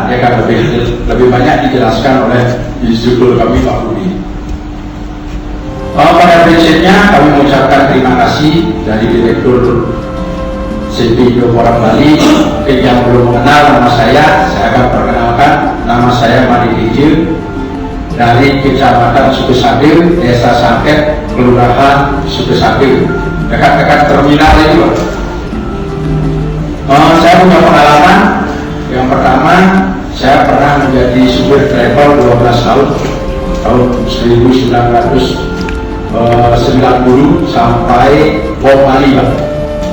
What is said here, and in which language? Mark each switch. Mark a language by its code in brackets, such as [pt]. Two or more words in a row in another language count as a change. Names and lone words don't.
[id] Dia akan lebih banyak dijelaskan oleh instruktur kami Pak Budi. Pada prinsipnya kami mengucapkan terima kasih dari Direktur CP Nukoran Bali. Mungkin yang belum mengenal nama saya akan perkenalkan. Nama saya Made Hijil dari Kecamatan Sukesabir, Desa Sangket, Kelurahan Sukesabir, dekat-dekat terminal itu. Saya punya pengalaman. Yang pertama, saya pernah menjadi supir travel 12 tahun 1990 sampai Bom Bali, Pak.